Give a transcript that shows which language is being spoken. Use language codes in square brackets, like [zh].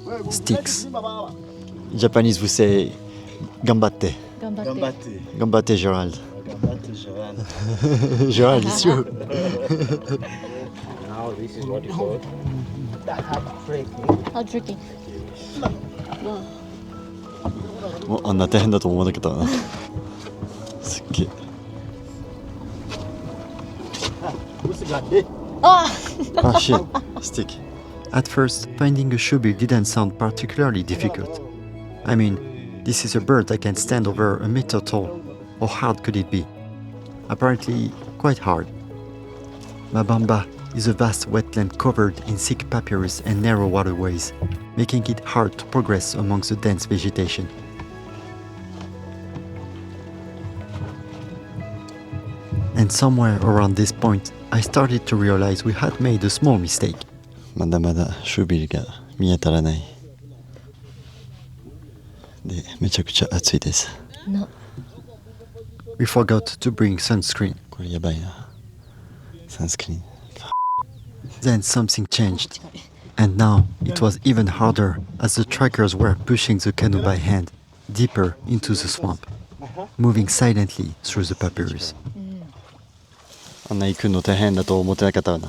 [en] Sticks. In Japanese, we say gambatte. Gambatte, Gerald. Gerald is you. Now this is what you call that tricky. [ja] もうあんな大変だと思わなかったな。すっげえ。 Ah! [en] Ah shit, stick. At first, finding a shoebill didn't sound particularly difficult. I mean, this is a bird that can stand over a meter tall. How hard could it be? Apparently, quite hard. Mabamba is a vast wetland covered in thick papyrus and narrow waterways, making it hard to progress amongst the dense vegetation. And somewhere around this point, I started to realize we had made a small mistake. [ja] まだまだシュービルが見当たらない。で、めちゃくちゃ暑いです。 [en] We forgot to bring sunscreen. [ja] これやばいな。Sunscreen. [en] Then something changed. And now it was even harder as the trackers were pushing the canoe by hand deeper into the swamp, moving silently through the papyrus. [ja] あんな行くの大変だと思ってなかったわな。